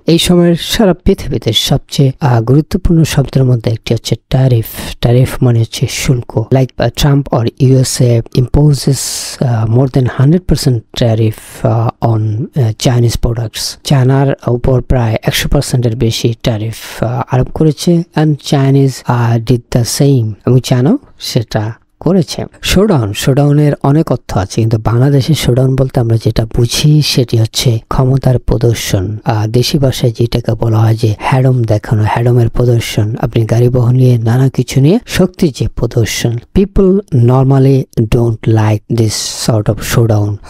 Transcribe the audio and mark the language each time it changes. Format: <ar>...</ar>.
<bn>এই সময়ের সারা পৃথিবীতে সবচেয়ে গুরুত্বপূর্ণ শব্দের মধ্যে একটি হচ্ছে ট্যারিফ মানে হচ্ছে শুল্ক।</bn> <en>Like Trump or USA imposes more than 100% tariff on Chinese products.</en> <bn>চায়নার উপর প্রায় 100% এর বেশি ট্যারিফ আরোপ করেছে।</bn> <en>and Chinese did the same,</en> <bn>এবং চায়নাও সেটা করেছে। শোডাউনের অনেক অর্থ আছে, কিন্তু বাংলাদেশের শোডাউন বলতে আমরা যেটা বুঝি সেটি হচ্ছে ক্ষমতার প্রদর্শন। দেশি ভাষায় যেটাকে বলা হয় যে হ্যাডম দেখানো, হ্যাডমের প্রদর্শন। আপনি গাড়ি বহন নিয়ে নানা কিছু নিয়ে শক্তির যে প্রদর্শন।</bn> <en>People normally don't like this sort of showdown.</en>